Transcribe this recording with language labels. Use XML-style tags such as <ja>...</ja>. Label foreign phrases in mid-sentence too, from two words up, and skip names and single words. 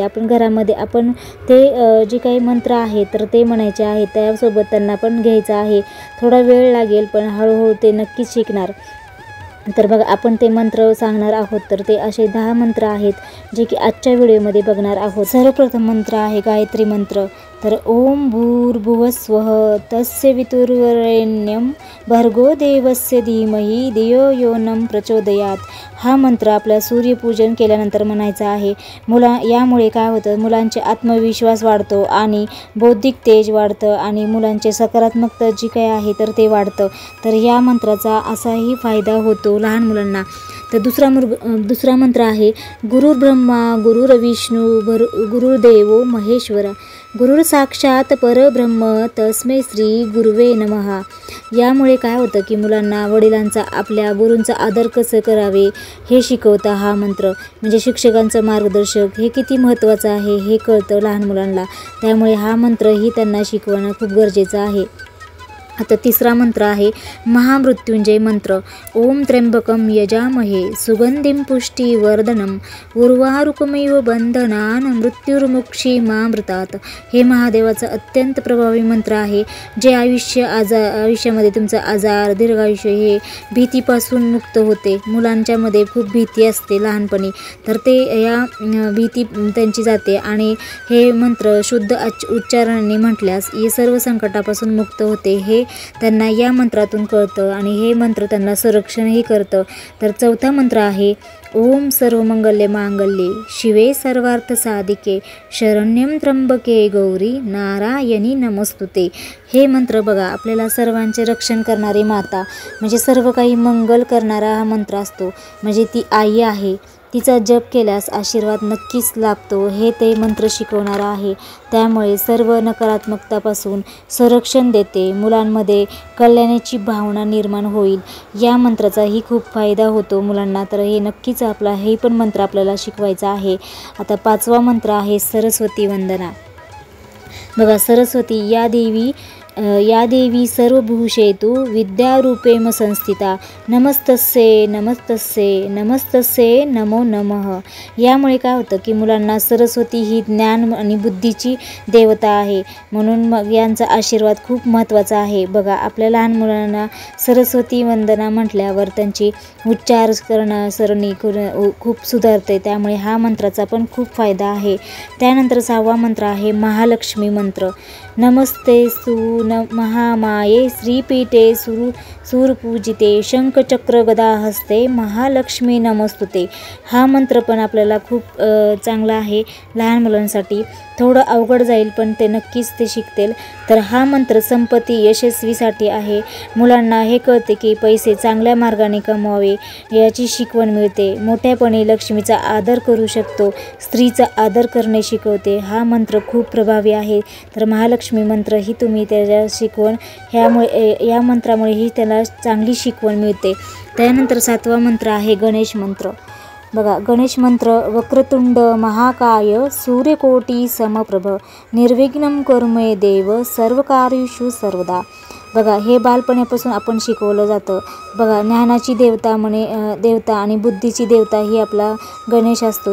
<mr>आपण घरामध्ये आपण ते जे काही मंत्र आहेत तर ते म्हणायचे आहेत, त्यासोबत त्यांना पण घ्यायचं आहे. थोडा वेळ लागेल, पण हळूहळू ते नक्कीच शिकणार. तर बघा, आपण ते मंत्र सांगणार आहोत. तर ते असे 10 मंत्र आहेत जे की आजच्या व्हिडिओमध्ये बघणार आहोत. सर्वप्रथम मंत्र आहे गायत्री मंत्र.</mr> <sa>तर ओम भूर्भुवस्वः तस्य वितुर्वरेण्यं भर्गो देवस्य धीमहि धियो यो नः प्रचोदयात.</sa> <mr>हा मंत्र आपल्या सूर्यपूजन केल्यानंतर म्हणायचा आहे. यामुळे काय होतं, मुलांचे आत्मविश्वास वाढतो आणि बौद्धिक तेज वाढतं आणि मुलांचे सकारात्मकता जी काही आहे तर ते वाढतं. तर या मंत्राचा असाही फायदा होतो लहान मुलांना. तर दुसरा मंत्र आहे</mr> <sa>गुरुर्ब्रह्मा गुरुर्विष्णू गुरुर्देवो महेश्वरा गुरुर साक्षात परब्रह्म तस्मै श्री गुरुवे नमः.</sa> <mr>यामुळे काय होतं की मुलांना वडिलांचा, आपल्या गुरूंचा आदर कसं करावे हे शिकवता हा मंत्र. म्हणजे शिक्षकांचं मार्गदर्शक हे किती महत्त्वाचं आहे हे कळतं लहान मुलांना. त्यामुळे हा मंत्रही त्यांना शिकवणं खूप गरजेचं आहे. आता तिसरा मंत्र आहे महामृत्युंजय मंत्र.</mr> <sa>ओम त्र्यंबकं यजामहे सुगंधिं पुष्टिवर्धनम् उर्वारुकमिव बंधनान् मृत्युर्मुक्षीमामृतात्.</sa> <mr>हे महादेवाचं अत्यंत प्रभावी मंत्र आहे, जे आयुष्यामध्ये तुमचं आजार, दीर्घायुष्य हे भीतीपासून मुक्त होते. मुलांच्यामध्ये खूप भीती असते लहानपणी, तर ते या भीती त्यांची जाते आणि हे मंत्र शुद्ध उच्चारणाने म्हटल्यास हे सर्व संकटापासून मुक्त होते. हे त्यांना या मंत्रातून कळतं आणि हे मंत्र त्यांना संरक्षणही करतं. तर चौथा मंत्र आहे</mr> <sa>ओम सर्वमंगल्य मांगल्ये शिवे सर्वार्थ साधिके शरण्यं त्र्यंबके गौरी नारायणी नमस्तुते.</sa> <mr>हे मंत्र बघा, आपल्याला सर्वांचे रक्षण करणारी माता, म्हणजे सर्व काही मंगल करणारा हा मंत्र असतो. म्हणजे ती आई आहे, तिचा जप केल्यास आशीर्वाद नक्कीच लाभतो, हे ते मंत्र शिकवणारा आहे. त्यामुळे सर्व नकारात्मकतापासून संरक्षण देते. मुलांमध्ये कल्याणाची भावना निर्माण होईल. या मंत्राचाही खूप फायदा होतो मुलांना. तर हे नक्कीच हे पण मंत्र आपल्याला शिकवायचा आहे. आता 5वा मंत्र आहे सरस्वती वंदना.</mr> <sa>बघा, सरस्वती या देवी सर्वभूषेतु विद्यारूपेण संस्थिता नमस्तस्ये नमस्तस्ये नमस्तस्ये नमो नमः.</sa> <mr>यामुळे काय होतं की मुलांना सरस्वती ही ज्ञान आणि बुद्धीची देवता आहे, म्हणून मग यांचा आशीर्वाद खूप महत्त्वाचा आहे. बघा, आपल्या लहान मुलांना सरस्वती वंदना म्हटल्यावर त्यांची उच्चार सरणी खूप सुधारते. त्यामुळे हा मंत्राचा पण खूप फायदा आहे. त्यानंतर 6वा मंत्र आहे महालक्ष्मी मंत्र.</mr> <sa>नमस्ते महामाये श्रीपीठे सूरपूजिते शंखचक्र गदा हस्ते महालक्ष्मी नमस्तुते.</sa> <mr>हा मंत्र पण आपल्याला खूप चांगला आहे लहान मुलांसाठी. थोडं अवघड जाईल, पण ते नक्कीच ते शिकतील. तर हा मंत्र संपत्ती यशस्वीसाठी आहे. मुलांना हे कळते की पैसे चांगल्या मार्गाने कमवावे याची शिकवण मिळते. मोठ्यापणी लक्ष्मीचा आदर करू शकतो, स्त्रीचा आदर करणे शिकवते. हा मंत्र खूप प्रभावी आहे. तर महालक्ष्मी मंत्र ही तुम्ही त्याच्या शिकवण या मंत्रामुळेही त्याला चांगली शिकवण मिळते. त्यानंतर 7वा मंत्र आहे गणेश मंत्र. बघा, गणेश मंत्र</mr> <sa>वक्रतुंड महाकाय सूर्यकोटी समप्रभ निर्विघ्नं कुरु मे देव सर्वकार्येषु सर्वदा.</sa> <mr>बघा, हे बालपणापासून आपण शिकवलं जातं. बघा, ज्ञानाची देवता आणि बुद्धीची देवता ही आपला गणेश असतो.</mr>